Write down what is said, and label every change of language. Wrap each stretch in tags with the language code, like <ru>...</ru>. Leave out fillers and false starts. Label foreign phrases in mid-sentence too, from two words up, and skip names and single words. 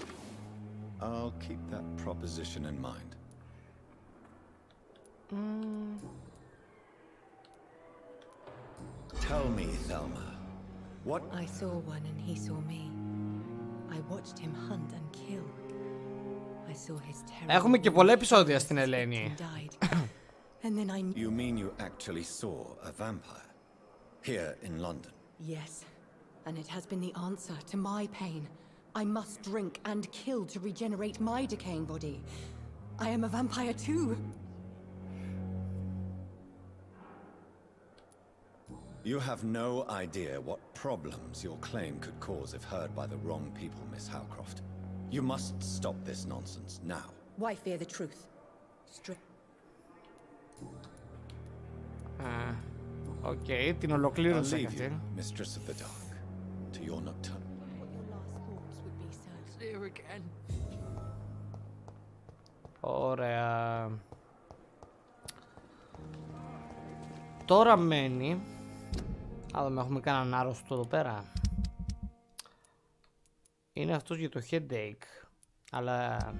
<en>I'll keep that proposition in mind. Tell me, Thelma, what... I saw one and he saw me. I watched him hunt and kill. I saw his terrible...</en> <el>Έχουμε και πολλά επεισόδια στην Ελένη.</el> <en>And then I... You mean you actually saw a vampire here in London? Yes, and it has been the answer to my pain. I must drink and kill to regenerate my decaying body. I am a vampire too. You have no idea what problems your claim could cause if heard by the wrong people, Miss Howcroft. You must stop this nonsense now. Why fear the truth?</en> <el>Okay, την ολοκλήρωσα και αυτή.</el> <en>Mistress of the Dark, to your nocturne.</en> <el>Ωραία. Τώρα μένει... Α, δούμε, έχουμε κανέναν άρρωστο εδώ πέρα. Είναι αυτός για το headache. Αλλά...</el>